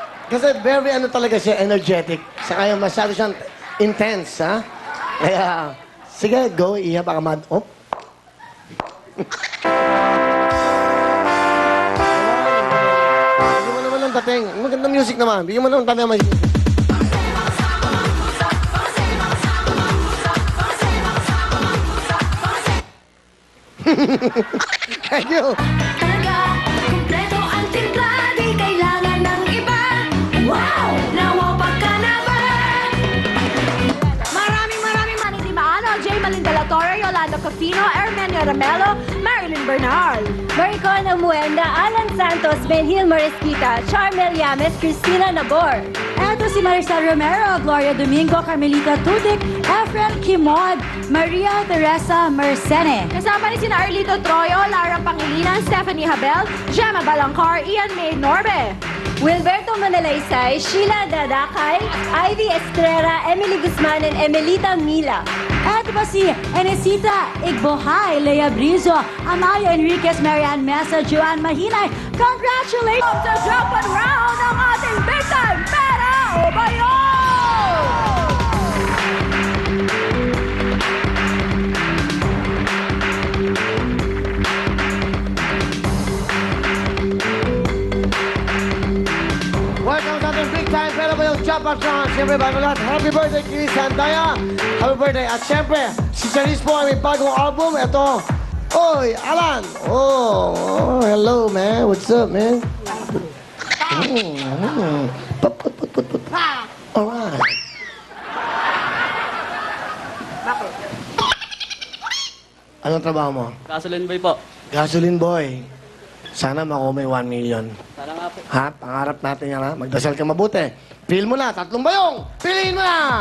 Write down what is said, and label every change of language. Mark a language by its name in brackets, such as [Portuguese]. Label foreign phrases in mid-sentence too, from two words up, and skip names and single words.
[Filipino] Kasi very ano talaga siya, energetic. Saka yung masyado siyang intense, ha? Kaya, sige, go, Iha, baka oh. Bigyan mo naman ng dating. Maganda music naman. Bigyan mo naman ng dating. [English] Thank you. [Filipino] Talaga, kumpleto ang timpla, di kailangan ng iba. Wow! Nawapag ka na ba? Maraming Manny Maano, J. Malinda Torre, Yolanda Cafino, Ermenio Ramelo, Marilyn Bernal. Maricona Muenda, Alan Santos, Benhil Marisquita, Charmel Yames, Cristina Nabor. Eto si Maricel Romero, Gloria Domingo, Carmelita Tudik, Efren Kimod, Maria Teresa Mercene. Kasama ni sina Arlito Troyo, Lara Pangilinan, Stephanie Habel, Gemma Balangcar, Ian May Norbe. Wilberto Manalaysay, Sheila Dadakay, Ivy Estrera, Emily Guzman, and Emelita Mila. Eto pa si Enesita Igbohay, Lea Brizo, Amayo Enriquez, Marianne Mesa, Joanne Mahinay. Congratulations sa [English] jackpot round [Filipino] ng ating [English] big time [Filipino] pera o bayo! Welcome sa ating [English] big time. [Filipino] Pero ba yung Japan Song? Siyempre, bago lahat, [English] happy birthday, [Filipino] Chris Sandaya. [English] Happy birthday. [Filipino] At siyempre, si Charis po ay may bagong album. Ito. Oy, Alan. [English] Oh, hello, man. What's up, man? Put. Alright. [Filipino] Anong trabaho mo? [English] Gasoline boy po. Gasoline boy. [Filipino] Sana makuha may 1 million. Sana nga po. Ha? Pangarap natin yan, ha? Magdasal ka mabuti. Pil mo na. 3 bayong. Piliin mo na.